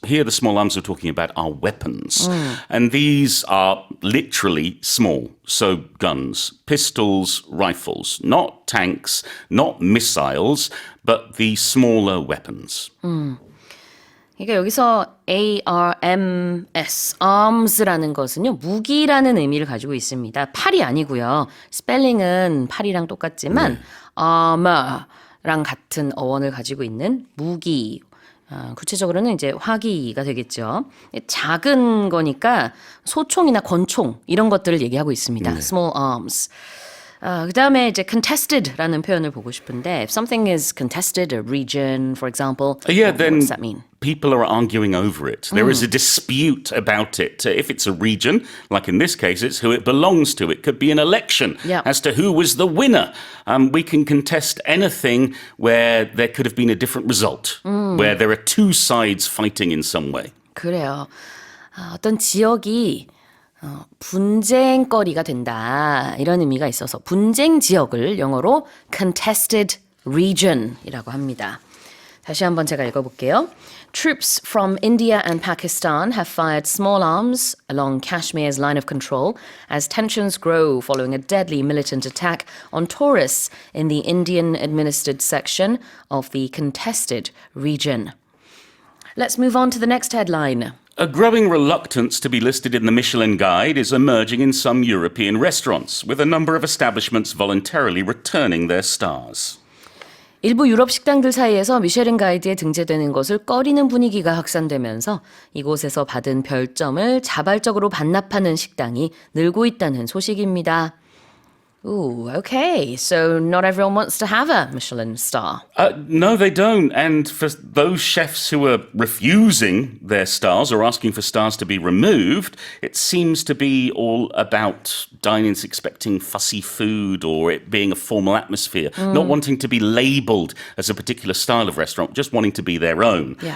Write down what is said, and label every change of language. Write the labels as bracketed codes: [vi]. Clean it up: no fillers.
[en] Here, the small arms we're talking about are weapons. And these are literally small. So guns, pistols, rifles, not tanks, not missiles, but the smaller weapons. [ko] 그러니까 여기서 ARMS, arms라는 것은요, 무기라는 의미를 가지고 있습니다. 팔이 아니고요. 스펠링은 팔이랑 똑같지만 armor랑 같은 어원을 가지고 있는 무기. 구체적으로는 이제 화기가 되겠죠. 작은 거니까 소총이나 권총 이런 것들을 얘기하고 있습니다. [en] Small arms. [ko] 그 다음에 이제 contested라는 표현을 보고 싶은데 [en] if something is contested, a region, for example, what does that mean? People are arguing over it. There is a dispute about it. If it's a region, like in this case, it's who it belongs to. It could be an election as to who was the winner. We can contest anything where there could have been a different result, where there are two sides fighting in some way. [ko] 그래요. 어떤 지역이 분쟁거리가 된다 이런 의미가 있어서 분쟁 지역을 영어로 contested region이라고 합니다. 다시 한번 제가 읽어볼게요. [en] Troops from India and Pakistan have fired small arms along Kashmir's line of control as tensions grow following a deadly militant attack on tourists in the Indian-administered section of the contested region. Let's move on to the next headline. A growing reluctance to be listed in the Michelin Guide is emerging in some European restaurants, with a number of establishments voluntarily returning their stars. [ko] 일부 유럽 식당들 사이에서 미쉐린 가이드에 등재되는 것을 꺼리는 분위기가 확산되면서 이곳에서 받은 별점을 자발적으로 반납하는 식당이 늘고 있다는 소식입니다. [en] Ooh, okay. So not everyone wants to have a Michelin star. No, they don't. And for those chefs who are refusing their stars or asking for stars to be removed, it seems to be all about diners expecting fussy food or it being a formal atmosphere, not wanting to be labelled as a particular style of restaurant, just wanting to be their own.